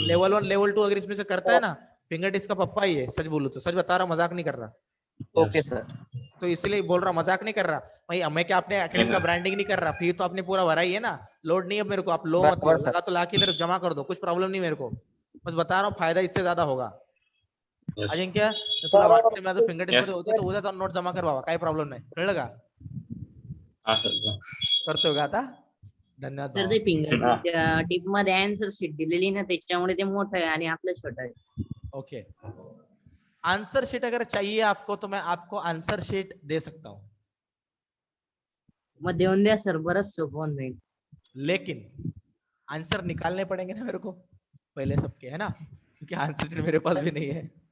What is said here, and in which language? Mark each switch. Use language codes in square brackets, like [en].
[hi] Level 1 level 2 अगर इसमें से करता है ना फिंगर टिप्स का पप्पा ही है. सच बोलूं तो सच बता रहा हूं, मजाक नहीं कर रहा. Okay sir. तो इसलिए बोल रहा, मजाक नहीं कर रहा भाई. मैं क्या अपने एकेडमी का ब्रांडिंग नहीं कर रहा. फी तो आपने पूरा भरा ही है ना. लोड नहीं है मेरे को. आप लो मत लो. लगा तो लाके इधर जमा कर दो. कुछ प्रॉब्लम नहीं मेरे को. बस बता रहा हूँ फायदा इससे ज्यादा होगा. [en] Yes. [mr] अजिंक्य तुला वाटतं माझं फिंगर टिप्स मध्ये होते तर उद्या जाऊन नोट जमा कर बाबा. काही प्रॉब्लेम नाही. कळलं का? [hi] हाँ सर. [mr] करतोय का आता? धन्यवाद सर भावा. ते फिंगर टिप मध्ये आन्सर शीट दिलेली ना त्याच्यामुळे ते मोठं आहे आणि आपलं छोटं आहे. [hi] ओके आंसर शीट अगर चाहिए आपको तो मैं आपको आंसर शीट दे सकता हूँ. [mr] मग देऊन द्या सर. बरंच सोपं होऊन जाईल. [hi] लेकिन आंसर निकालने पड़ेंगे ना मेरे को पहले सबके, है ना? क्योंकि आंसर शीट मेरे पास भी नहीं है.